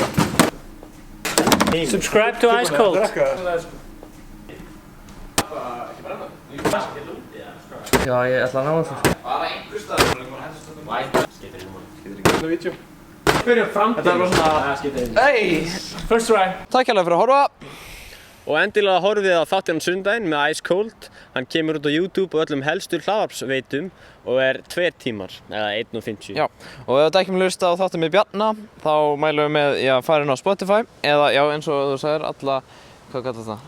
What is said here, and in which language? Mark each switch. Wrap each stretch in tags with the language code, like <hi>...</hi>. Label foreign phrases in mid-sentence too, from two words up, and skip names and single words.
<en>Subscribe to Ice Cold.</en> <is>Já, ég ætla að ná þessu Bara einhver staðar Skiptir inn Það er vídeo Byrja framtíð. Þetta er bara svona Skiptir inn. Hey,</is> <en>First try.</en> <is>takk hérlega fyrir að horfa Og endilega horfið á þáttinn á sundaginn með Ice Cold. Hann kemur út á YouTube og öllum helstu hlaðvarpsveitum og er 2 tímar, eða 1:50. Já, og ef þetta ekki með hlusta á þáttum með Bjarna þá mælum við með að fara inn á Spotify eða já eins og þú sagðir alla, hvað kallar það?</is>